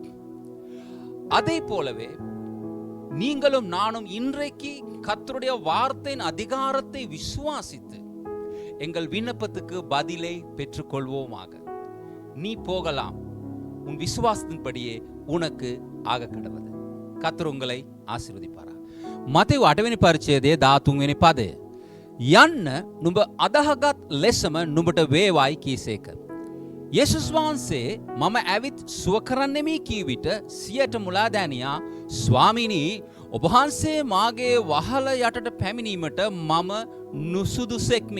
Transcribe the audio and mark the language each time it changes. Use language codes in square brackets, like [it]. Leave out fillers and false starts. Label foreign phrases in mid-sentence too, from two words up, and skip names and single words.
[ta] அதே போலவே நீங்களும் நானும் இன்றைக்கு கர்த்தருடைய வார்த்தையின் அதிகாரத்தை விசுவாசித்து எங்கள் விண்ணப்பத்துக்கு பதிலை பெற்றுக்கொள்வோமாக. நீ போகலாம், உன் விசுவாசத்தின்படியே உனக்கு ஆகக்கடவது. கர்த்தர் உங்களை ஆசீர்வதிப்பாராக. [si] මතෙව් 8වෙනි පරිච්ඡේදයේ 13 වෙනි පදය. යන්න නුඹ අදහගත් ලෙසම නුඹට වේවායි කීසේක. යේසුස් වහන්සේ මම ඇවිත් සුව කරන්නෙමි කී විට සියට මුලා දැනියා, "ස්වාමීනි, ඔබ වහන්සේ මාගේ වහල යටට පැමිණීමට මම නුසුදුසෙක්මි.